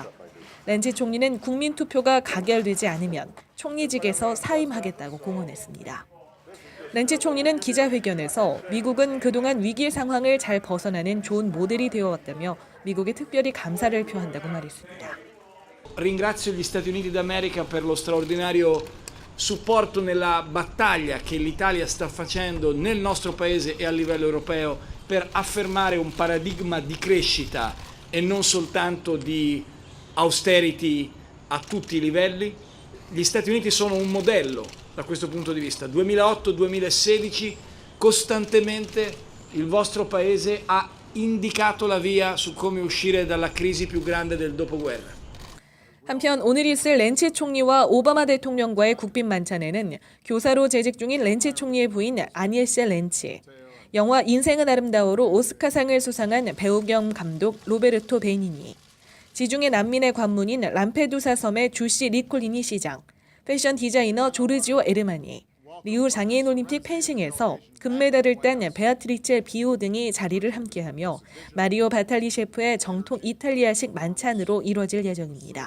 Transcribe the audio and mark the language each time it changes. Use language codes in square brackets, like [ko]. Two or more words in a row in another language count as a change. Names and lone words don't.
[ko] 렌치 총리는 국민투표가 가결되지 않으면 총리직에서 사임하겠다고 공언했습니다. 렌치 총리는 기자회견에서 미국은 그동안 위기 상황을 잘 벗어나는 좋은 모델이 되어왔다며 미국에 특별히 감사를 표한다고 말했습니다. [it] Ringrazio gli Stati Uniti d'America per lo straordinario supporto nella battaglia che l'Italia sta facendo nel nostro paese e a livello europeo per affermare un paradigma di crescita e non soltanto di austerity a tutti i livelli. Gli Stati Uniti sono un modello da questo punto di vista. 2008-2016 costantemente il vostro paese ha indicato la via su come uscire dalla crisi più grande del dopoguerra. [ko] 한편 오늘 있을 렌치 총리와 오바마 대통령과의 국빈 만찬에는 교사로 재직 중인 렌치 총리의 부인 아니에세 렌치, 영화 인생은 아름다워로 오스카상을 수상한 배우 겸 감독 로베르토 베니니, 지중해 난민의 관문인 람페두사 섬의 주시 리콜리니 시장, 패션 디자이너 조르지오 에르마니, 리우 장애인 올림픽 펜싱에서 금메달을 딴 베아트리체 비오 등이 자리를 함께하며 마리오 바탈리 셰프의 정통 이탈리아식 만찬으로 이뤄질 예정입니다.